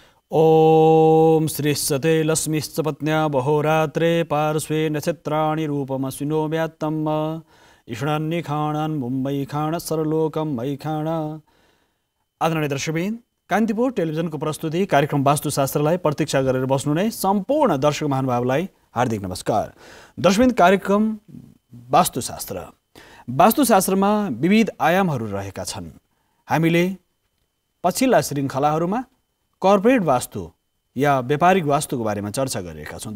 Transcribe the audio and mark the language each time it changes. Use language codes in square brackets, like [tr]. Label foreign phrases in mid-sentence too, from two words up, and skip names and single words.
[sa] ओम श्रीश्चते लक्ष्मीश्च पत्न्या बहोरात्रे पार्श्वे नक्षत्राणि रूपमश्विनो व्यात्तम् ईषणान्निखाणान् मुम्बई खाण सर्वलोकम मई खाण। [ne] आदरणीय दर्शकबिन, कान्तिपुर टेलिभिजनको प्रस्तुति कार्यक्रम वास्तुशास्त्रलाई प्रतीक्षा गरेर बस्नु नै सम्पूर्ण दर्शक महानुभावलाई हार्दिक नमस्कार। दर्शकबिन, कार्यक्रम वास्तुशास्त्रमा विविध आयामहरू रहेका छन्। हामीले पछिल्ला श्रृङ्खलाहरूमा कर्पोरेट वास्तु या व्यापारिक वास्तुको बारेमा चर्चा गरिरहेका छौँ।